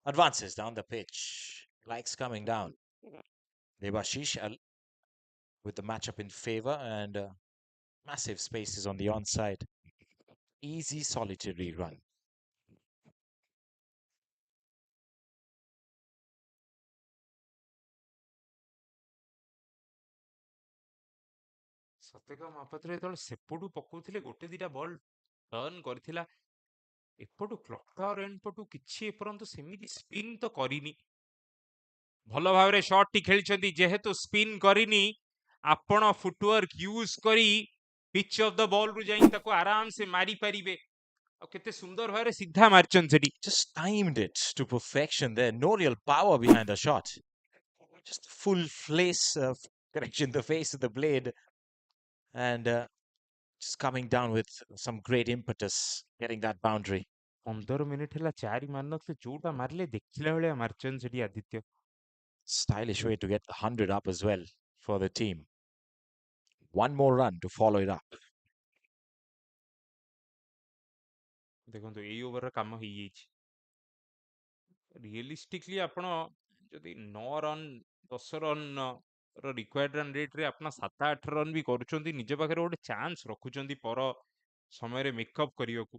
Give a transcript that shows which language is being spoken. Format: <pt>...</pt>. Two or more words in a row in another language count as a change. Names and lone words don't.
<en>Advances down the pitch, likes coming down. 𝗤𝗨𝗔𝗥𝗧𝗃 with the matchup in favor and massive spaces on the onside. Easy solitary run.</en> <or>ସତ୍ୟକା ମହାପାତ୍ର ଯେତେବେଳେ ସେପଟୁ ପକଉଥିଲେ ଗୋଟେ ଦିଟା ବଲ୍ ଟର୍ନ କରିଥିଲା, ଏପଟୁ</or> <en>clock tower end</en> <or>ପଟୁ କିଛି ଏପର୍ଯ୍ୟନ୍ତ ସେମିତି ସ୍ପିନ୍ ତ କରିନି। ଭଲ ଭାବରେ ସଟ୍ଟି ଖେଳିଛନ୍ତି, ଯେହେତୁ ସ୍ପିନ୍ କରିନି ଆପଣ</or> <en>footwork use</en> <or>କରି</or> <en>pitch of the ball</en> <or>ରୁ ଯାଇ ତାକୁ ଆରାମ ସେ ମାରି ପାରିବେ। ଆଉ କେତେ ସୁନ୍ଦର ଭାବରେ ସିଧା ମାରିଛନ୍ତି ସେଠି।</or> <en>Just timed it to perfection there. No real power behind the shot. Just full correction, the face of the blade. And just coming down with some great impetus, getting that boundary.</en> <or>15 ମିନିଟ୍ ହେଲା 4 ମାରିନଥିଲେ, ଯୋଉଟା ମାରିଲେ ଦେଖିଲା ଭଳିଆ ମାରିଛନ୍ତି ସେଠି ଆଦିତ୍ୟ।</or> <en>Stylish way to get the 100 up as well for the team. One more run to follow it up.</en> <or>ଦେଖନ୍ତୁ ଏଇ ଓଭରର କାମ ହେଇଯାଇଛି। ରିଏଲିଷ୍ଟିକଲି ଆପଣ ଯଦି 9 ରନ୍ 10 ରନ୍ ର</or> <en>required run</en> <or>ରେଟ୍ରେ ଆପଣ 7-8 ରନ୍ ବି କରୁଛନ୍ତି, ନିଜ ପାଖରେ ଗୋଟେ ଚାନ୍ସ ରଖୁଛନ୍ତି ପର ସମୟରେ ମେକଅପ୍ କରିବାକୁ।</or>